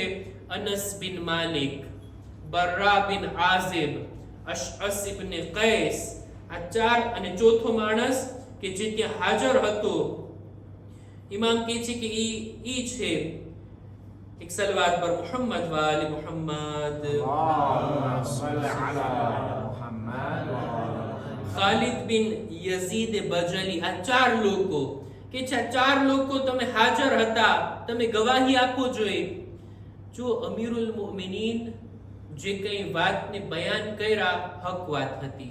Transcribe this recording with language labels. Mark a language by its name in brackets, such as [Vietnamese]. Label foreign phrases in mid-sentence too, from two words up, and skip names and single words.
[Gujarati] અનસ બિન માલિક, બર્રા બિન આઝિબ, અશઅસ ઇબ્ન કૈસ. આ 4 અને ચોથો માણસ કે જે ત્યાં હાજર હતો, ઇમામ કહે છે કે ઈ છે એક સલવાત પર મુહમ્મદ વાલે મુહમ્મદ, [Arabic] اللهم صل على محمد [Gujarati] ખાલિદ બિન યઝીદ બજલી. આ 4 લોકો કે છે 4 લોકો તમે હાજર હતા, તમે ગવાહી આપો જોઈએ. જો અમીરુલ મુમિનીન જે કઈ વાતને બયાન કર્યા હક વાત હતી.